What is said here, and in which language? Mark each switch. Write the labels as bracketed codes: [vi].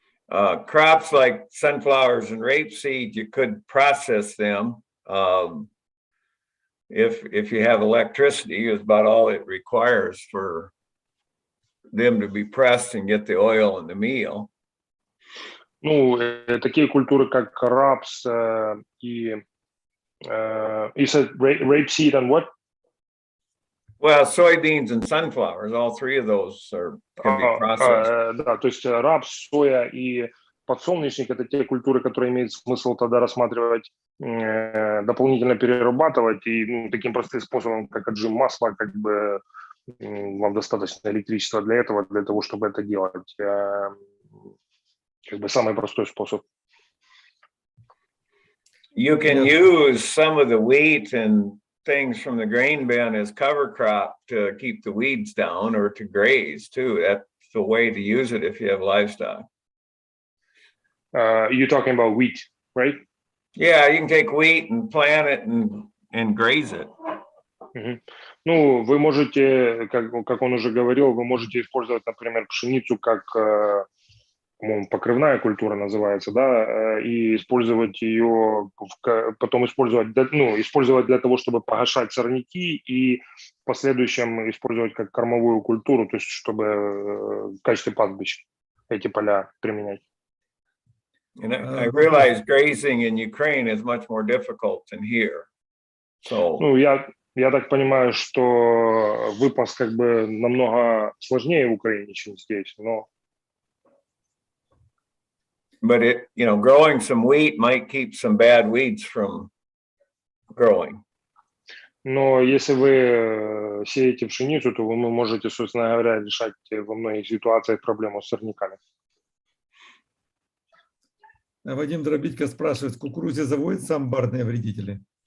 [en] Crops like sunflowers and rapeseed, you could process them. If you have electricity, is about all it requires for them to be pressed and get the oil and the meal. [ru] Ну, такие культуры, как рапс и [en] you said rapeseed and what? Well, soybeans and sunflowers, all three of those can be processed. [ru] Да, то есть рапс, соя и подсолнечник – это те культуры, которые имеет смысл тогда рассматривать, дополнительно перерабатывать, и таким простым способом, как отжим масла, как бы вам достаточно электричества для этого, для того, чтобы это делать. Как бы самый простой способ. [en] You can use some of the wheat and things from the grain bin as cover crop to keep the weeds down or to graze too. That's the way to use it if you have livestock. You're talking about wheat, right? Yeah, you can take wheat and plant it and graze it. [ru] Ну, вы можете, как он уже говорил, вы можете использовать, например, пшеницу как, по-моему, покрывная культура называется, да, и использовать ее, потом использовать для того, чтобы погашать сорняки, и в последующем использовать как кормовую культуру, то есть чтобы в качестве пастбищ эти поля применять. [en] And I realize grazing in Ukraine is much more difficult than here. So. [ru] Ну, я так понимаю, что выпас как бы намного сложнее в Украине, чем здесь, но. [en] But growing some wheat might keep some bad weeds from growing. [ru] Но если вы сеете пшеницу, то вы можете, собственно говоря, решать во многих ситуациях проблему с сорняками. Вадим Дробитько спрашивает, в кукурузе заводятся амбарные вредители?